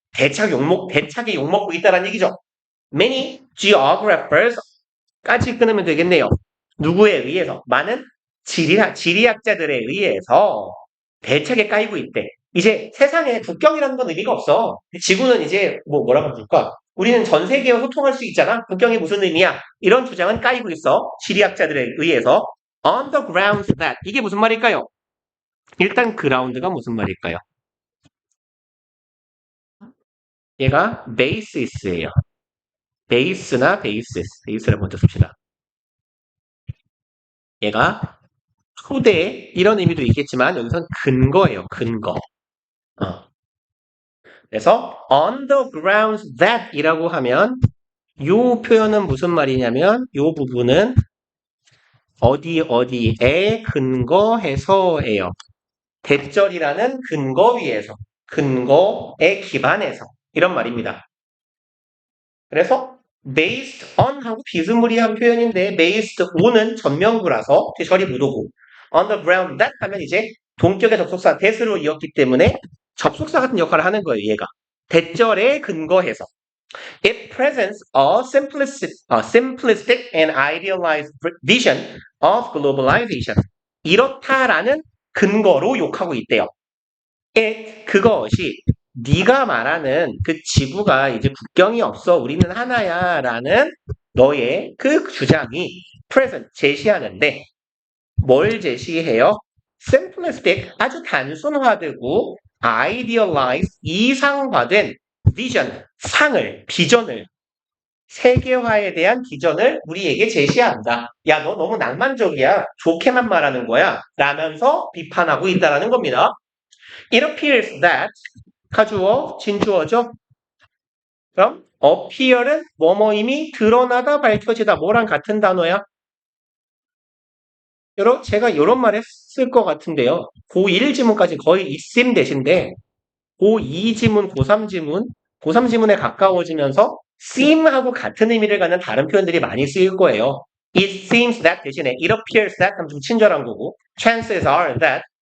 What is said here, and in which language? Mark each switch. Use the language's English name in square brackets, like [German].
[Korean] 대차게 욕먹고 있다는 얘기죠. [English] Many geographers [Korean] 까지 끊으면 되겠네요. 누구에 의해서? 많은 지리학자들에 의해서 대차게 까이고 있대. 이제 세상에 국경이라는 건 의미가 없어. 지구는 이제 뭐라고 부를까? 우리는 전 세계와 소통할 수 있잖아. 국경이 무슨 의미야? 이런 주장은 까이고 있어. 지리학자들에 의해서. [English] On the grounds that [Korean] 이게 무슨 말일까요? 일단 그라운드가 무슨 말일까요? 얘가 basis예요. 베이스나 베이스를 먼저 씁시다. 얘가 토대 이런 의미도 있겠지만 여기선 근거예요. 근거. 어. 그래서 [English] on the grounds that [Korean] 이라고 하면 요 표현은 무슨 말이냐면 요 부분은 어디에 근거해서예요. 대절이라는 근거 위에서 근거에 기반해서 이런 말입니다. 그래서 [English] based on [Korean] 하고 비스무리한 표현인데 based on은 전명구라서 대절이 무도고 [English] on the ground that [Korean] 하면 이제 동격의 접속사 that으로 이었기 때문에 접속사 같은 역할을 하는 거예요. 얘가 대절에 근거해서 [English] it presents a simplistic and idealized vision of globalization. [Korean] 이렇다라는 근거로 욕하고 있대요. 그것이 네가 말하는 그 지구가 이제 국경이 없어 우리는 하나야라는 너의 그 주장이 present 제시하는데 뭘 제시해요? simplistic 아주 단순화되고 idealized 이상화된 비전을 세계화에 대한 비전을 우리에게 제시한다. 야, 너 너무 낭만적이야. 좋게만 말하는 거야. 라면서 비판하고 있다는 겁니다. [English] It appears that [Korean] 가주어, 진주어죠. 그럼 appear은 뭐뭐임이 드러나다, 밝혀지다. 뭐랑 같은 단어야? 제가 이런 말 했을 것 같은데요. 고1 지문까지 거의 이쌤 대신데 고2 지문, 고3 지문, 고3 지문에 가까워지면서 seem하고 같은 의미를 갖는 다른 표현들이 많이 쓰일 거예요. [English] It seems that [Korean] 대신에 [English] it appears that [Korean] 하면 좀 친절한 거고 [English] chances are that